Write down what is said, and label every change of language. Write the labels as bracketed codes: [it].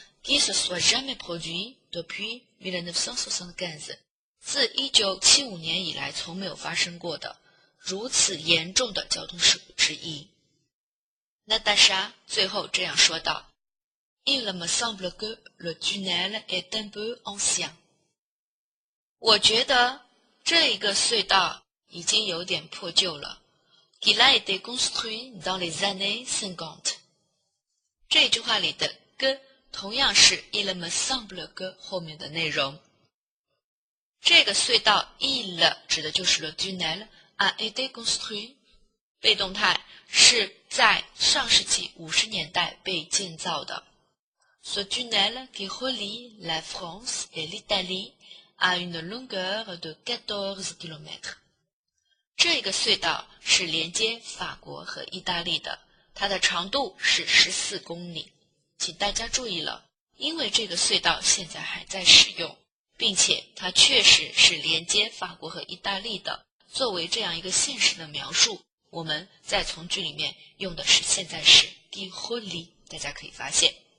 [fr] qui se soit jamais produit depuis 1975， [zh] 自1975年以来从没有发生过的如此严重的交通事故之一。娜塔莎最后这样说道 [fr] Il me semble que le tunnel est un peu ancien。 [zh] 我觉得这个隧道已经有点破旧了。 [fr] Il a été construit dans les années 50。 [zh] 这句话里的 que 同样是 [fr] il me semble que [zh] 后面的内容。这个隧道 il 指的就是 [fr] le tunnel a été construit， [zh] 被动态是在上世纪50年代被建造的。 [fr] Ce tunnel qui relie la France et l'Italie a une longueur de 14 km。 [zh] 这个隧道是连接法国和意大利的，它的长度是14公里。请大家注意了，因为这个隧道现在还在使用，并且它确实是连接法国和意大利的。作为这样一个现实的描述，我们在从句里面用的是现在时 [fr] qui relie， [zh] 大家可以发现。